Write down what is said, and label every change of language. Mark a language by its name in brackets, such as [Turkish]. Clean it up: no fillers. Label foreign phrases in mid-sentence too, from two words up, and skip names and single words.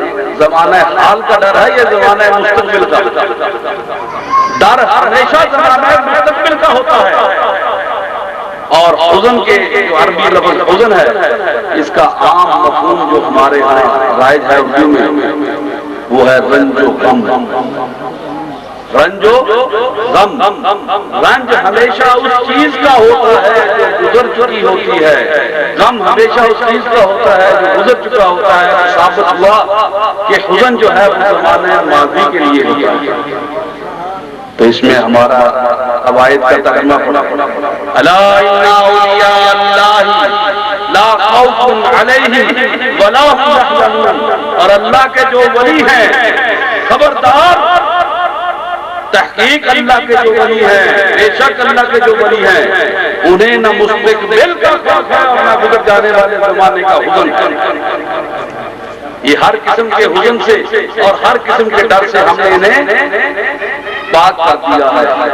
[Urdu] زمانہ حال کا ڈر ہے یا زمانہ مستقبل کا؟ ڈر ہمیشہ زمانہ مستقبل کا ہوتا ہے. اور حزن کے جو عربی لفظ حزن ہے، اس کا عام مفہوم جو ہمارے یہاں رائج ہے اردو میں، وہ ہے رنج و غم. رنج و غم. رنج ہمیشہ اس چیز کا ہوتا ہے جو گزر چکی ہوتی ہے. غم ہمیشہ اس چیز کا ہوتا ہے جو گزر چکا ہوتا ہے. ثابت ہوا کہ حزن جو ہے وہ زمانہ ماضی کے لیے ہوتا ہے. تو اس میں ہمارا عوائد کا ترجمہ پڑا [Arabic] الا ان اولیاء اللہ لا خوف علیہم ولا هم يحزنون. [Urdu] اور اللہ کے جو ولی ہیں، خبردار، تحقیق اللہ کے جو ولی ہیں، بے شک اللہ کے جو ولی ہیں، انہیں نہ مستقبل کا خوف ہے اور نہ گزر جانے والے زمانے کا حزن. یہ ہر قسم کے حزن سے اور ہر قسم کے ڈر سے ہم نے انہیں پاک کر دیا ہے.